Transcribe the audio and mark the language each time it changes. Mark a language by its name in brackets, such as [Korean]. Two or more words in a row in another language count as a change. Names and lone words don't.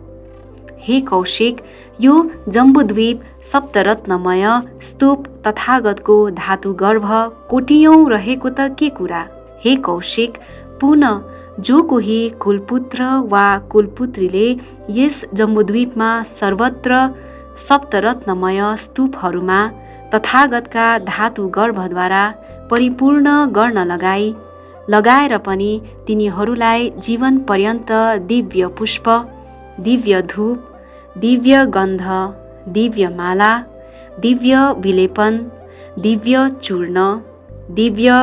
[Nepali] हे कौशिक, यो जम्बुद्वीप सप्तरत्नमय स्तूप तथागतको धातु गर्भ कोटियौं रहेको त के कुरा। हे कौशिक, पुनः जो कोही कुलपुत्र वा कुलपुत्रीले यस जम्बुद्वीपमा सर्वत्र सप्तरत्नमय स्तूपहरूमा तथागतका धातु गर्भद्वारा परिपूर्ण गर्न लगाएर पनि तिनीहरूलाई जीवन पर्यन्त दिव्य पुष्प, दिव्य धूप, दिव्य गन्ध, दिव्य माला, दिव्य विलेपन, दिव्य चूर्ण, दिव्य